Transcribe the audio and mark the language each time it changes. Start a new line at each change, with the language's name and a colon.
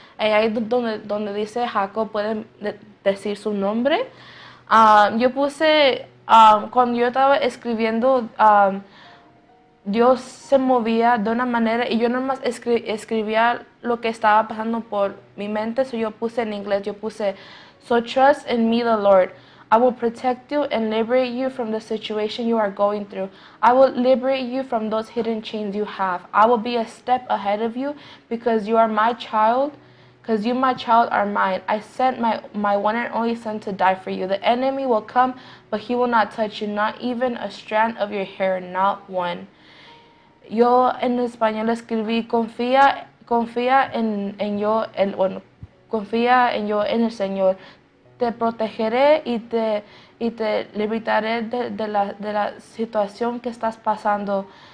Spanish: Ahí donde dice Jacob, pueden decir su nombre. Yo puse, cuando yo estaba escribiendo, Dios se movía de una manera y yo nomás escribía lo que estaba pasando por mi mente. So yo puse en inglés, yo puse,
English: "So trust in me, the Lord. I will protect you and liberate you from the situation you are going through. I will liberate you from those hidden chains you have. I will be a step ahead of you because you are my child. Because you, my child, are mine. I sent my one and only Son to die for you. The enemy will come, but he will not touch you, not even a strand of your hair, not one."
Spanish: Yo en español escribí, confía en yo, confía en yo, en el Señor. Te protegeré y te libertaré de la situación que estás pasando.